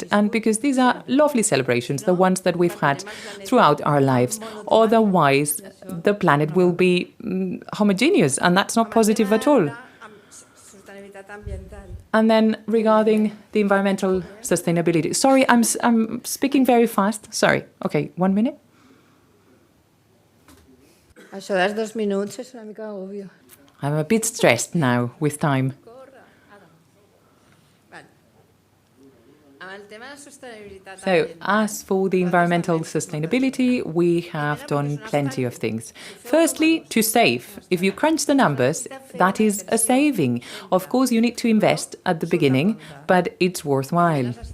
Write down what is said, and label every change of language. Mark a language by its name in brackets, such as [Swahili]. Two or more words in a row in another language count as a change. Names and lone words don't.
[English] And because these are lovely celebrations, the ones that we've had throughout our lives. Otherwise, the planet will be homogeneous, and that's not positive at all. And then regarding the environmental sustainability. Sorry, I'm speaking very fast. Sorry. Okay, 1 minute. [Catalan] Això dels 2 minuts és una mica obvio. [English] I'm a bit stressed now with time. So, as for the environmental sustainability, we have done plenty of things. Firstly, to save. If you crunch the numbers, that is a saving. Of course, you need to invest at the beginning, but it's worthwhile.